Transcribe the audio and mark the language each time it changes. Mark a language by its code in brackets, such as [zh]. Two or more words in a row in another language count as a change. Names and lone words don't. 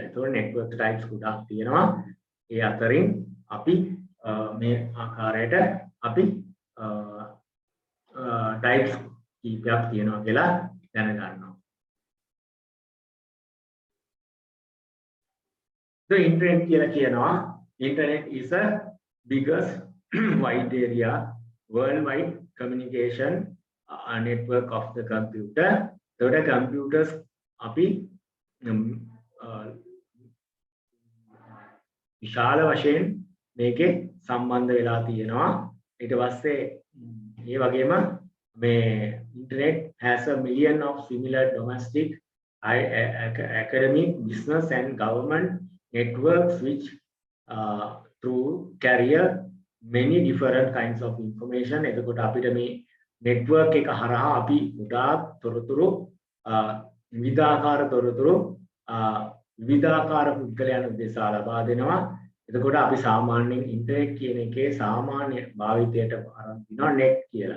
[si] ඒතකොට [en] network types [si] ගොඩක් තියෙනවා. ඒ අතරින් අපි මේ ආකාරයට අපි types කීපයක් තියෙනවා කියලා දැනගන්නවා. [en] The internet [si] කියලා කියනවා [en] internet is a biggest wide area worldwide communication network of the computer. [si] ඒකට computers අපි විශාල වශයෙන් මේකේ සම්බන්ධ වෙලා තියෙනවා. ඊට පස්සේ ඒ වගේම මේ [en] internet has a million of similar domestic academic business and government networks which through carrier many different kinds of information. [si] එතකොට අපිට මේ network එක හරහා අපි ගොඩාක් තොරතුරු විවිධාකාර තොරතුරු විවිධාකාර පුද්ගලයන් උදෙසා ලබා දෙනවා. එතකොට අපි සාමාන්‍යයෙන් ඉන්ටර්නෙට් කියන එකේ සාමාන්‍ය භාවිතයට අරන් තිනවා net කියලා.